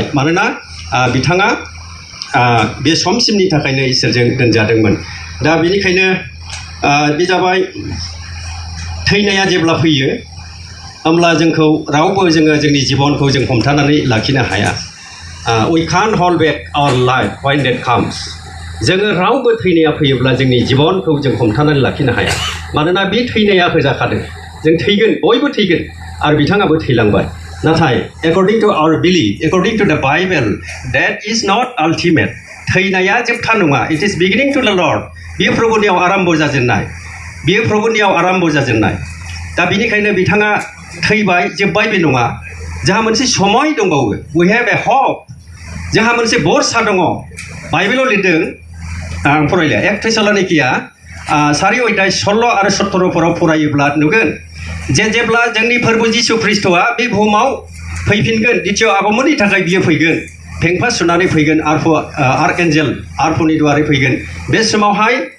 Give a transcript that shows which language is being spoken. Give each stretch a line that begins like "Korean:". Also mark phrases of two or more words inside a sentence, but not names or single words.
Bodo: मानोना बिथाङा बे समसिमनि थाखायनो इसोरजों दोनजादोंमोन। दा बेनिखायनो बे जाबाय, थैनाया जेब्ला फैयो होमब्ला जोंखौ रावबो जोंनि जिबनखौ जों हमथानानै लाखिनो हाया।
English: we can't hold back our life when that comes.
Bodo: जोङो रावबो थैनाया फैयोब्ला जोंनि जिबनखौ जों हमथानानै लाखिनो हाया मानोना बे थैनाया होजाखादों जों थैगोन बयबो थैगोन आरो बिथाङाबो थैलांबाय नाथाय
English: according to our belief according to the Bible that is not ultimate
Bodo: थैनाया जोबथा नङा
English: it is beginning to the Lord
Bodo: बेयो प्रभुनियाव आराम्भ जाजेननाय बेयो प्रभुनियाव आराम्भ जाजेननाय दा बेनिखायनो बिथाङा थैबाय जोबबाय बे नङा जोंहा मोनसे समय दंबावो
English: we have a hope
Bodo: जोंहा मोनसे भरसा दङ बाइबेलाव लिरदों आं फरायला 1 थेसलानिकिया 4 अध्याय 16 आरो 17 फोराव फरायोब्ला नुगोन जे जेब्ला जोंनि प्रभु जिसु ख्रीष्टआ बे बुहुमाव फैफिनगोन द्वितीय आगमननि थाखाय बियो फैगोन फेंफा सुनानै फैगोन आर्कएन्जेल आर्फनि दुआरै फैगोन बे समावहाय